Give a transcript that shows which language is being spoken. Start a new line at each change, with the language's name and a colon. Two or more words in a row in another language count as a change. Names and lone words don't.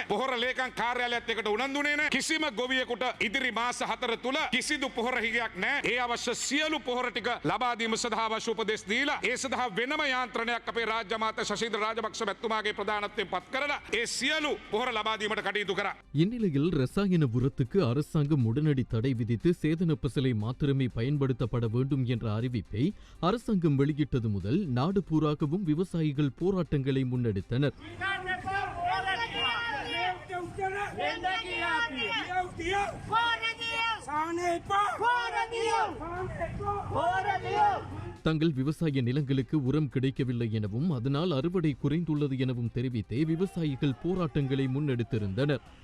Sinhala: පොහොර ලේකම් කාර්යාලයත් එකට උනන්දුනේ නෑ. කිසිම ගොවියෙකුට ඉදිරි මාස 4 තුල කිසිදු පොහොර හිගයක් නෑ. ඒ අවශ්‍ය සියලු පොහොර ටික ලබා දීම සඳහා අවශ්‍ය උපදෙස් දීලා ඒ සඳහා වෙනම යාන්ත්‍රණයක් අපේ රාජ්‍ය අමාත්‍ය ශෂීන්ද්‍ර රාජපක්ෂ මැතිතුමාගේ ප්‍රධානත්වයෙන් පත් කරලා ඒ සියලු පොහොර ලබා දීමට කටයුතු කරා.
Tamil: இந்நிலையில் ரசாயன உரத்துக்கு அரசாங்கம் உடனடி தடை விதித்து சேதன பசலை மாத்திரமே பயன்படுத்தப்பட வேண்டும் என்ற அறிவிப்பை அரசாங்கம் வெளியிட்டது முதல் நாடு பூராகவும் விவசாயிகள் போராட்டங்களை முன்னெடுத்தனர். தங்கள் விவசாய நிலங்களுக்கு உரம் கிடைக்கவில்லை எனவும் அதனால் அறுவடை குறைந்துள்ளது எனவும் தெரிவித்தே விவசாயிகள் போராட்டங்களை முன்னெடுத்திருந்தனர்.